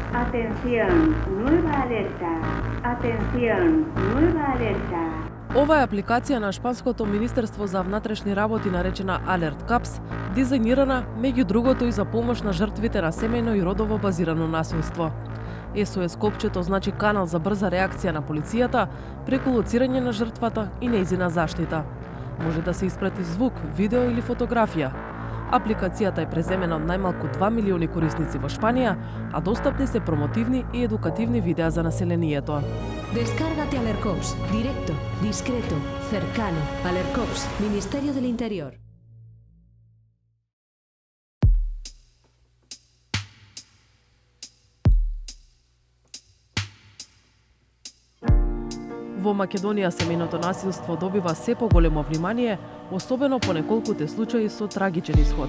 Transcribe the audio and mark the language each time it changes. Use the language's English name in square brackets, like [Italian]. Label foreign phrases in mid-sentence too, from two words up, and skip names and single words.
[Spanish] Atención, nueva alerta. Atención, nueva alerta. [Macedonian] Ова е апликација на Шпанското Министерство за внатрешни работи наречена Alert Caps, дизајнирана меѓу другото и за помош на жртвите на семејно и родово базирано насилство. SOS копчето значи канал за брза реакција на полицијата преку лоцирање на жртвата и нејзина заштита. Може да се испрати звук, видео или фотографија. Апликацијата е преземена од најмалку 2 милиони корисници во Шпанија, а достапни се промотивни и едукативни видеа за населението. [Spanish] Descárgate Alercops, directo, discreto, cercano. Alercops, Ministerio del Interior. [Macedonian] Во Македонија семејното насилство добива се поголемо внимание, особено по неколкуте случаи со трагичен исход.